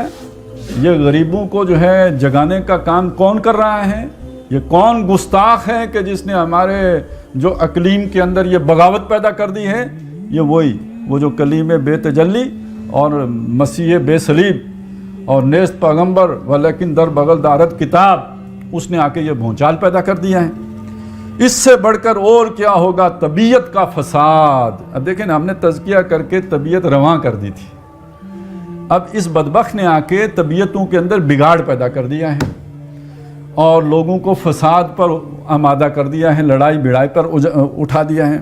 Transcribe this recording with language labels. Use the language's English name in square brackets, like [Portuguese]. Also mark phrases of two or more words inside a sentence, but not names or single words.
[Urdu] یہ غریبوں کو جو ہے جگانے کا کام کون کر رہا ہے؟ یہ کون گستاخ ہے کہ جس نے ہمارے جو اقلیم کے اندر یہ بغاوت پیدا کر دی ہے؟ یہ وہ جو [Persian] کلیم بے تجلی اور مسیح بے صلیب اور نیست پیغمبر ولیکن در بغل دارت کتاب, [Urdu] اس نے آ کے یہ بھونچال پیدا کر دیا ہے. اس سے بڑھ کر اور کیا ہوگا؟ طبیعت کا فساد. اب دیکھیں نا, ہم نے تزکیہ کر کے طبیعت رواں کر دی تھی, اب اس بدبخت نے آ کے طبیعتوں کے اندر بگاڑ پیدا کر دیا ہے, اور لوگوں کو فساد پر آمادہ کر دیا ہے, لڑائی بڑائی پر اٹھا دیا ہے.